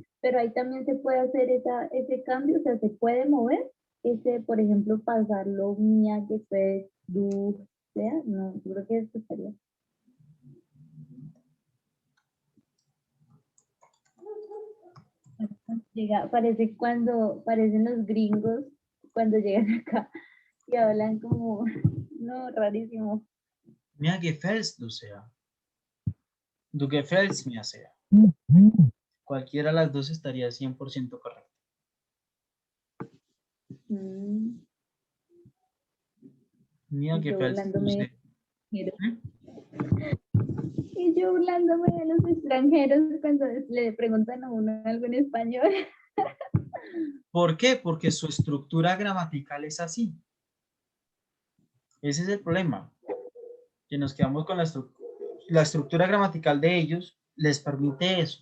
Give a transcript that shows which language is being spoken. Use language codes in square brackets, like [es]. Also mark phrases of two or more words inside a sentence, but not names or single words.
[es] Pero ahí también se puede hacer ese cambio, o sea, se puede mover por ejemplo, pasarlo mía, que fue du, sea, no, yo creo que eso estaría. Parecen los gringos cuando llegan acá y hablan como, no, rarísimo. [de] Mir gefällst du sehr. Du gefällst mir sehr. [es] Cualquiera de las dos estaría 100% correcta. Mm, Mir y yo [de] gefällst du [es] burlándome sehr. y yo burlándome de los extranjeros cuando le preguntan a uno algo en español. ¿Por qué? Porque su estructura gramatical es así. Ese es el problema. Que nos quedamos con la estructura gramatical de ellos, les permite eso.